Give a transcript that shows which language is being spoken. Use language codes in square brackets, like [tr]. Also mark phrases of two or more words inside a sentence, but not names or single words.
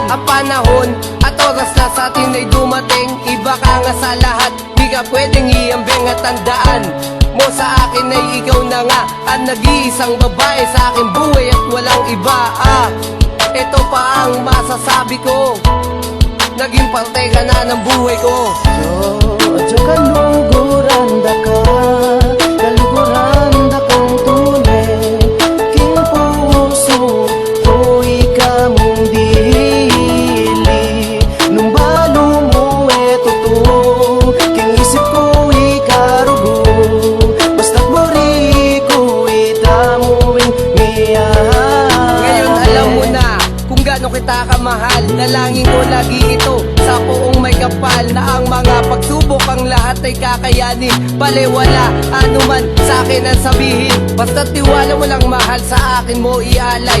[tl] Ang panahon at oras na sa atin ay dumating, iba ka nga sa lahat, di ka pwedeng iambing. At tandaan mo sa akin ay ikaw na nga ang nag-iisang babae sa aking buhay at walang iba. Ito pa ang masasabi ko, naging parte ka na ng buhay ko. [pam] Jo kaluguran da ka, kaluguran da kang tune, king puso kuwi ka mong dili, nung balo mo tuto, king isip kuwi karugo, basta't mori kuwi tamuing miyay. [tl] Ngayon alam mo na kung gaano kita kamahal, nalangin ko lagi ito sa poong may kapal, na ang mga pagsubok ang lahat ay kakayanin. Baliwala anuman sa akin ang sabihin, basta't tiwala mo lang mahal, sa akin mo ialay.